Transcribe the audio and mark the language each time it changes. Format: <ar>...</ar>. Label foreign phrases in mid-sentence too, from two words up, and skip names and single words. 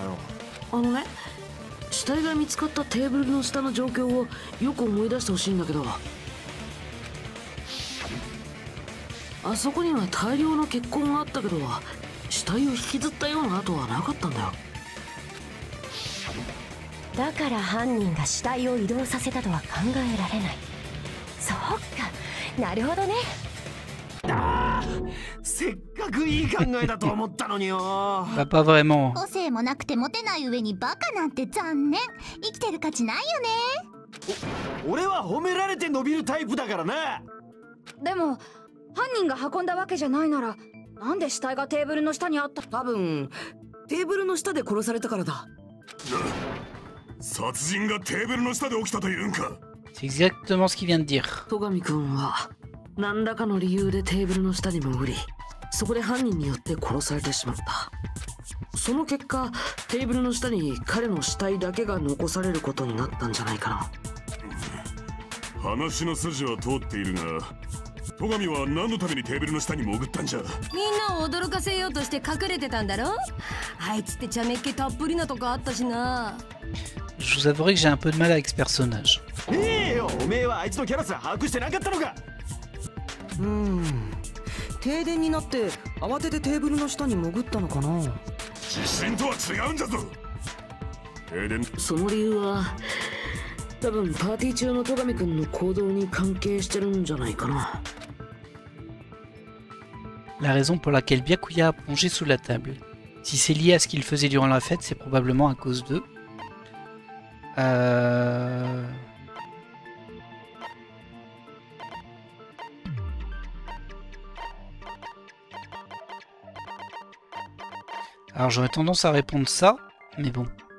<ja>あのね、死体が見つかったテーブルの下の状況をよく思い出してほしいんだけど、あそこには大量の血痕があったけど、死体を引きずったような跡はなかったんだよ。だから犯人が死体を移動させたとは考えられない。そうか、なるほどね。せっかくいい考えだと思ったのによ。</ja> <fr>Bah pas vraiment.</fr> <ja>個性もなくてモテない上にバカなんて残念。生きてる価値ないよね。俺は褒められて伸びるタイプだからな。でも犯人が運んだわけじゃないなら、なんで死体がテーブルの下にあった。多分テーブルの下で殺されたからだ。殺人がテーブルの下で起きたというんか。</ja> <fr>C'est exactement ce qu'il vient de dire.</fr> <ja>戸上君は何らかの理由でテーブルの下に潜り、そこで犯人によって殺されてしまった。その結果、テーブルの下に彼の死体だけが残されることになったんじゃないかな。話の筋は通っているが、戸上は何のためにテーブルの下に潜ったんじゃ。みんなを驚かせようとして隠れてたんだろ。あいつって茶目っ気たっぷりなとこあったしな。</ja> <fr>Je vous avouerai que j'ai un peu de mal avec ce personnage.</fr> <ja>よ、おめえはあいつのキャラすら把握してなかったのか。停電になって慌ててテーブルの下に潜ったのかな。地震とは違うんだぞ。停電。その理由は多分パーティー中の戸上君の行動に関係してるんじゃないかな。</ja> <fr>La raison pour laquelle Byakuya a plongé sous la table. Si c'est lié à ce qu'il faisait durant la fête, c'est probablement à cause de... Alors j'aurais tendance à répondre ça, mais bon.</fr>